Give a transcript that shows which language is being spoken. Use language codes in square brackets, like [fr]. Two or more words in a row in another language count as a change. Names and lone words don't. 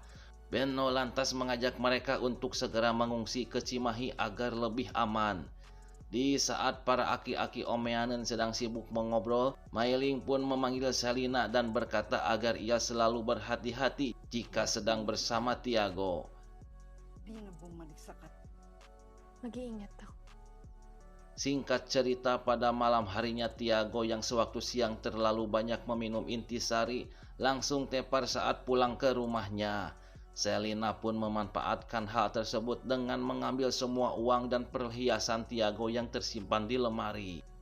[id] Benno lantas mengajak mereka untuk segera mengungsi ke Cimahi agar lebih aman. Di saat para aki-aki Omeanen sedang sibuk mengobrol, Mailing pun memanggil Selina dan berkata agar ia selalu berhati-hati jika sedang bersama Tiago. [tl] Di na bumalik sa Mag-iingat ako. [id] Singkat cerita, pada malam harinya Tiago yang sewaktu siang terlalu banyak meminum intisari langsung tepar saat pulang ke rumahnya. Selina pun memanfaatkan hal tersebut dengan mengambil semua uang dan perhiasan Tiago yang tersimpan di lemari.